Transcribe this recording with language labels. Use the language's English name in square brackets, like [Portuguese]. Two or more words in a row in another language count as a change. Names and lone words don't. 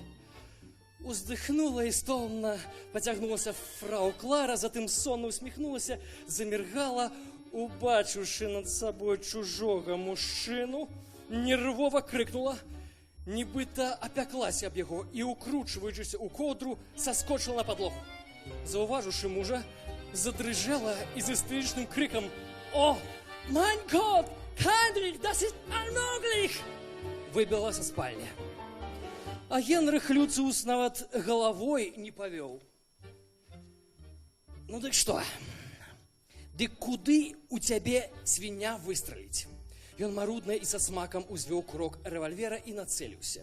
[Belarusian] Уздыхнула і стомна пацягнулася фрау Клара, затым сонна усміхнулася, заміргала, убачыўшы над сабой чужога мужчыну, нервова крыкнула, нібыта апяклася аб яго і, укручваючыся ў коўдру, саскочыла на падлогу. Заўважыўшы мужа, задрыжэла і з істэрычным крыкам: «О, [German] mein Gott, Heinrich, das ist unmöglich!» [Belarusian] выбіла са спальні. А Генрых Люциус нават галавой не павёў. Ну дык што? Дык куды у цябе свіня выстраліць? Ён марудна і са смакам узвёў курок рэвальвера і нацэліўся.